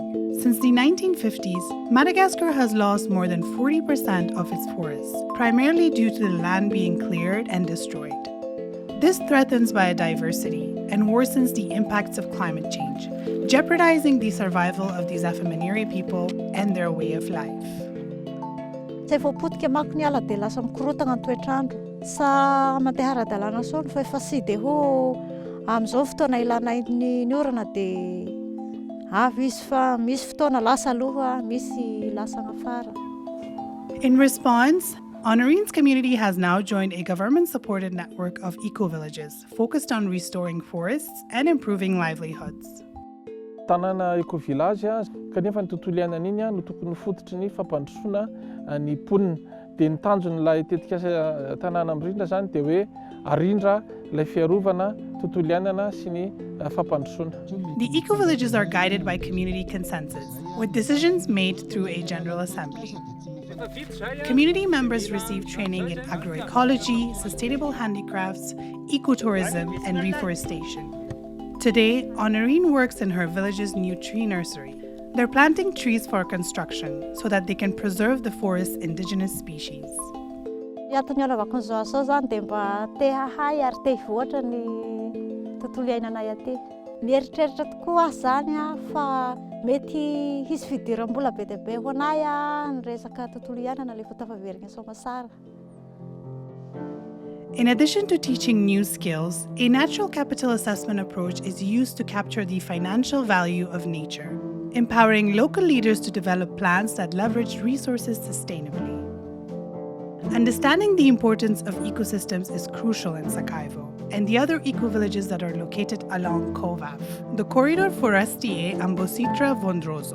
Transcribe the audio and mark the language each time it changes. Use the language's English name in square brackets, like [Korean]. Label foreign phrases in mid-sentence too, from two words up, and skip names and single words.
[English] Since the 1950s, Madagascar has lost more than 40% of its forests, primarily due to the land being cleared and destroyed. This threatens biodiversity and worsens the impacts of climate change, jeopardizing the survival of the Zafamaniri people and their way of life. [Malagasy] Tsy voapotika manko ny ala dia lasa mikorotana ny toetr'andro. Sa mandeha ara-dalàna soa fa efa sy dia ho amin'izao fotoana ilana ny orana dia avy izy fa misy fotoana lasa aloha, misy lasa afara. [English] In response, Honorin's community has now joined a government-supported network of eco-villages focused on restoring forests and improving livelihoods. [Malagasy] Tanàna eco-village kanefa ny tontolo iainana iny no tokony fototry ny fampandrosoana ny ponina dia ny tanjon'ilay tetikasa tanàna mirindra zany dia hoe arindra ilay fiarovana tontolo iainana sy ny fampandrosoana. [English] The eco-villages are guided by community consensus, with decisions made through a general assembly. Community members receive training in agroecology, sustainable handicrafts, ecotourism, and reforestation. Today, Honorine works in her village's new tree nursery. They're planting trees for construction so that they can preserve the forest's indigenous species. [Malagasy] Antony anaovako an'izao asao zany dia mba te hahay ary te hivoatra ny tontolo iainanay aty. Mieritreritra tokoa aho zany fa mety hisy fidiram-bola be dia be ho anay ny resaka tontolo iainana rehefa tafaverina soamasara. [English] In addition to teaching new skills, a natural capital assessment approach is used to capture the financial value of nature, empowering local leaders to develop plans that leverage resources sustainably. Understanding the importance of ecosystems is crucial in Sakaivo and the other eco-villages that are located along Kovav, the corridor Forestier Ambositra Vondroso.